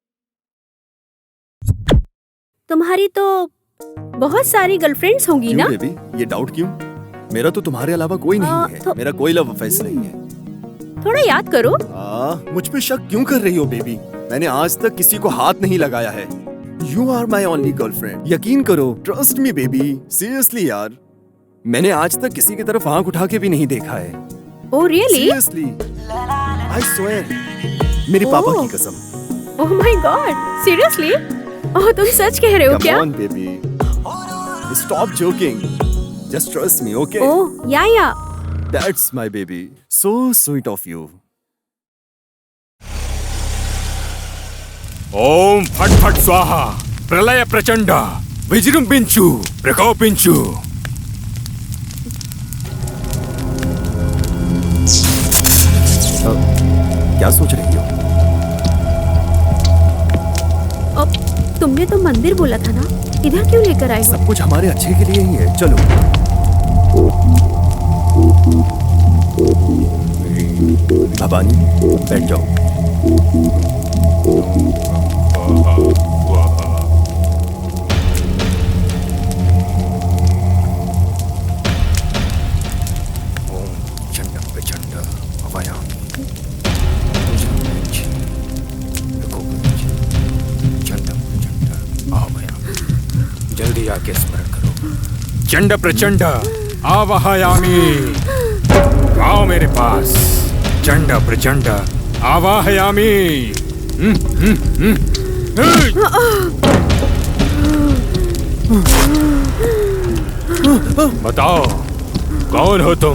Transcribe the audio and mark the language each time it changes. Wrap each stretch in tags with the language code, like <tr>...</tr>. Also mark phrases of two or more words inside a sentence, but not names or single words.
<hi>तुम्हारी तो बहुत सारी गर्लफ्रेंड्स होंगी ना? बेबी, ये डाउट क्यों? मेरा तो तुम्हारे अलावा कोई नहीं है। मेरा कोई</hi> <en>love affair</en> <hi>नहीं है। थोड़ा याद करो। मुझ पे शक क्यों कर रही हो बेबी? मैंने आज तक किसी को हाथ नहीं लगाया है।</hi> <en>You are my only girlfriend।</en> <hi>यकीन करो,</hi> <en>trust me baby.</en> <hi>सीरियसली यार, मैंने आज तक किसी की तरफ आंख उठा के भी नहीं देखा है।</hi> <en>Oh really? Seriously। I swear,</en> <hi>मेरे पापा की कसम।</hi> <en>oh my god, seriously?</en> <hi>ओह तुम सच कह रहे हो क्या?</hi> <en>Come on, baby. Stop joking. Just trust me, okay? oh yeah That's my baby. So sweet of you.</en> <te>ఓం ఫట్ ఫట్ స్వాహ ప్రళయ ప్రచండ విజృంభించు ప్రకోపించు.</te> <hi>क्या सोच रही हो? तुमने तो मंदिर बोला था ना, इधर क्यों लेकर आए हो? सब कुछ हमारे अच्छे के लिए ही है, चलो। भवानी, बैठ जाओ।</hi> <sa>చండ ప్రచండ అభయామి చండ ప్రచండ ఆవయామి.</sa> <hi>जल्दी आके स्मरण करो.</hi> <sa>चंड प्रचंड आवाहयामी.</sa> <hi>आओ मेरे पास.</hi> <sa>चंड प्रचंड आवाहयामी.</sa> <hi>बताओ कौन हो तुम?</hi>